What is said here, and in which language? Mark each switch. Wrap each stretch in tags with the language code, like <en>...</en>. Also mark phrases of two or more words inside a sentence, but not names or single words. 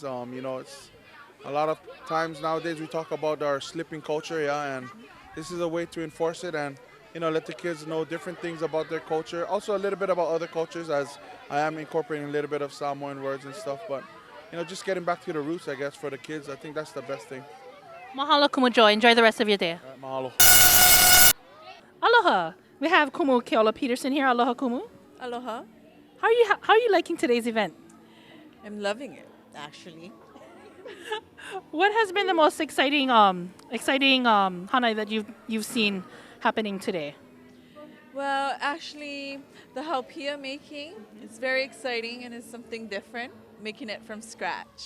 <en>It's a lot of times nowadays we talk about our slipping culture, yeah, and this is a way to enforce it and let the kids know different things about their culture. Also a little bit about other cultures, as I am incorporating a little bit of Samoan words and stuff. But just getting back to the roots, I guess, for the kids. I think that's the best thing.</en> <haw>Mahalo Kumu Joy.</haw> <en>Enjoy the rest of your day. Mahalo. Aloha. We have Kumu Keola Peterson here.</en> <haw>Aloha Kumu.</haw> <en>Aloha. How are you liking today's event? I'm loving it, actually. What has been the most exciting hana that you've seen happening today? Well, actually, the haupia making is very exciting and it's something different, making it from scratch.</en>